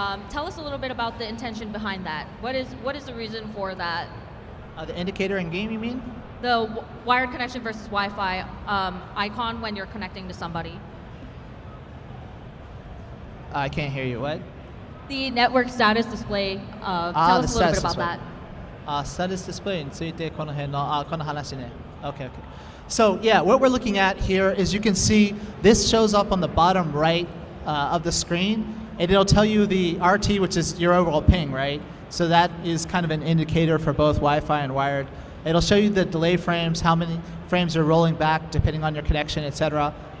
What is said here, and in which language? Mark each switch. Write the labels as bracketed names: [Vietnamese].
[English] Tell us a little bit about the intention behind that. What is the reason for that? The indicator in game, you mean? the wired connection versus Wi-Fi icon when you're connecting to somebody. I can't hear you. What? The network status display. Tell us a little bit about that. [Japanese] Status display についてこの辺のこの話ね。 [English] Okay, okay. So yeah, what we're looking at here is you can see this shows up on the bottom right of the screen, and it'll tell you the RT, which is your overall ping, right? So that is kind of an indicator for both Wi-Fi and wired. It'll show you the delay frames, how many frames are rolling back depending on your connection, etc.